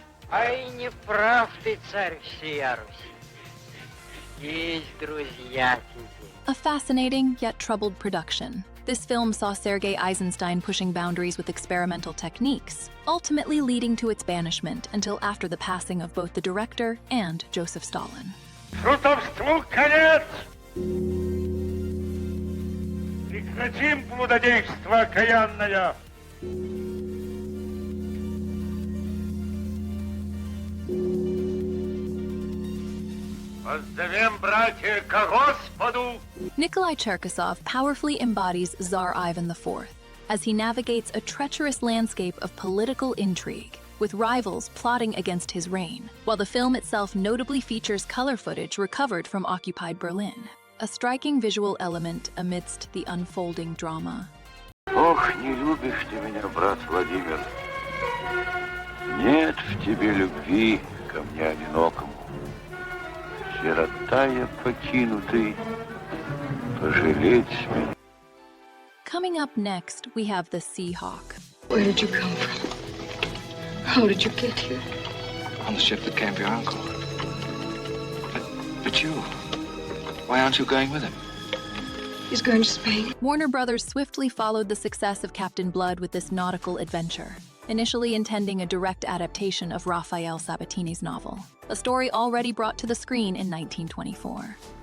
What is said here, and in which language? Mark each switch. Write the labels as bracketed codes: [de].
[ru] Ай, не прав ты, царь всея Руси. Есть друзья тебе. [en] A fascinating yet troubled production. This film saw Sergei Eisenstein pushing boundaries with experimental techniques, ultimately leading to its banishment until after the passing of both the director and Joseph Stalin. [ru] Шутовству конец! Прекратим блудодейство окаянное! Воздавим, братья, ко Господу! [en] Nikolai Cherkasov powerfully embodies Tsar Ivan IV as he navigates a treacherous landscape of political intrigue, with rivals plotting against his reign, while the film itself notably features color footage recovered from occupied Berlin, a striking visual element amidst the unfolding drama. [ru] Ох, не любишь ты меня, брат Владимир. Нет в тебе любви ко мне одинокому. Сирота я покинутый, пожалеть меня. [en] Coming up next, we have The Seahawk. Where did you come from? How did you get here? On the ship that came for your uncle. But you, why aren't you going with him? He's going to Spain. Warner Brothers swiftly followed the success of Captain Blood with this nautical adventure, initially intending a direct adaptation of Raphael Sabatini's novel, a story already brought to the screen in 1924.